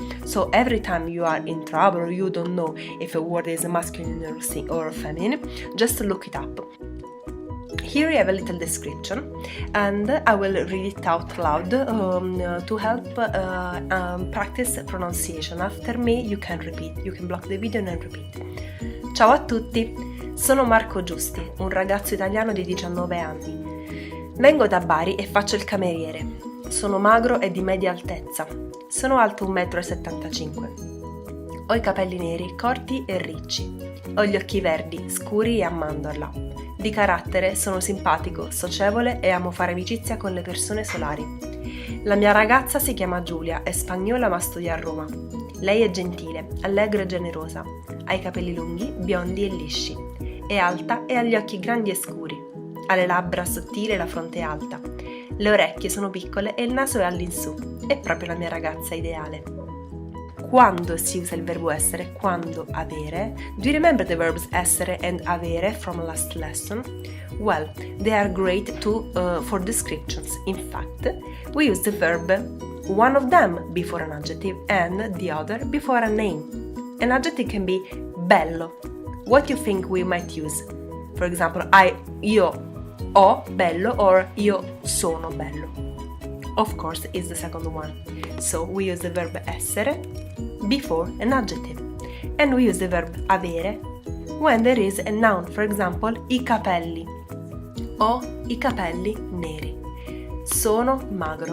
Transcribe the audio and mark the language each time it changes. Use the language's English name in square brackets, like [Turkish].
[English] So every time you are in trouble or you don't know if a word is masculine or feminine, just look it up. Here you have a little description, and I will read it out loud to help practice pronunciation. After me you can repeat, you can block the video and repeat. [Italian] Ciao a tutti, sono Marco Giusti, un ragazzo italiano di 19 anni. Vengo da Bari e faccio il cameriere. Sono magro e di media altezza. Sono alto 1,75 m. Ho i capelli neri, corti e ricci. Ho gli occhi verdi, scuri e a mandorla. Di carattere sono simpatico, socievole e amo fare amicizia con le persone solari. La mia ragazza si chiama Giulia, è spagnola ma studia a Roma. Lei è gentile, allegra e generosa. Ha i capelli lunghi, biondi e lisci. È alta e ha gli occhi grandi e scuri. Ha le labbra sottili e la fronte alta. Le orecchie sono piccole e il naso è all'insù. È proprio la mia ragazza ideale. Quando si usa il verbo essere, quando avere. [English] Do you remember the verbs essere and avere from last lesson? Well, they are great for descriptions. In fact, we use the verb one of them before an adjective and the other before a name. An adjective can be bello. What do you think we might use? For example, [Italian] io ho bello [English] or [Italian] io sono bello. [English] Of course, it's the second one. So we use the verb essere before an adjective. And we use the verb avere when there is a noun. For example, [Italian] i capelli. Ho i capelli neri. Sono magro.